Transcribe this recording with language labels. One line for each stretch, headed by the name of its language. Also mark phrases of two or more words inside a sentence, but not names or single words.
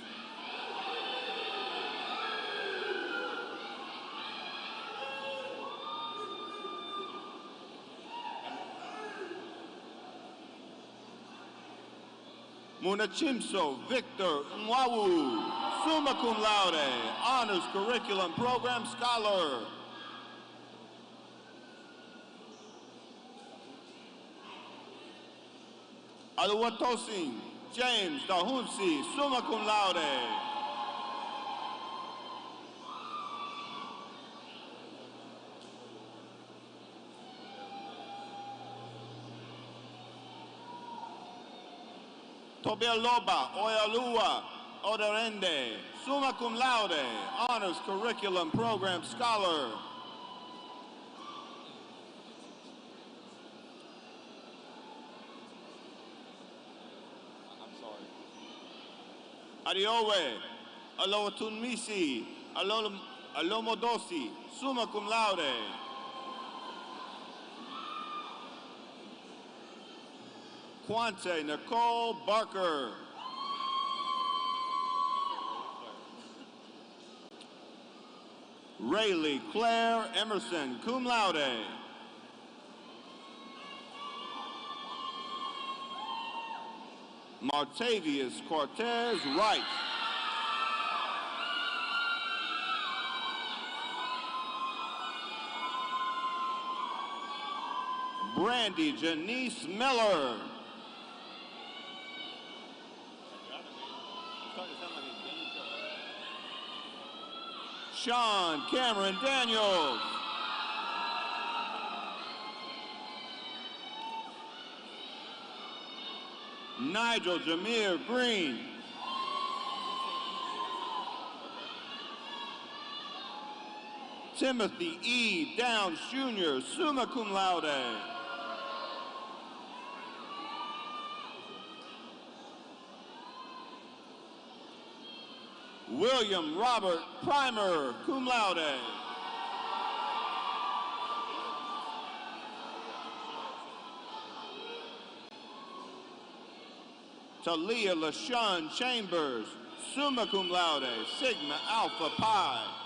English: Munachimso Victor Mwawu,
Latin: summa cum laude,
English: honors curriculum program scholar. Aluwatosin James Dahunsi,
Latin: summa cum laude.
English: Tobialoba Oyalua Oderende,
Latin: summa cum laude,
English: honors curriculum program scholar. Ariowe Alotunmisi Alomodosi,
Latin: summa cum laude.
English: Quante Nicole Barker. Rayleigh Claire Emerson,
Latin: cum laude.
English: Martavius Cortez Wright. Brandy Janice Miller. Sean Cameron Daniels. Nigel Jameer Green. Timothy E. Downs Jr.,
Latin: summa cum laude.
English: William Robert Primer,
Latin: cum laude.
English: Talia LaShawn Chambers,
Latin: summa cum laude,
English: sigma alpha pi.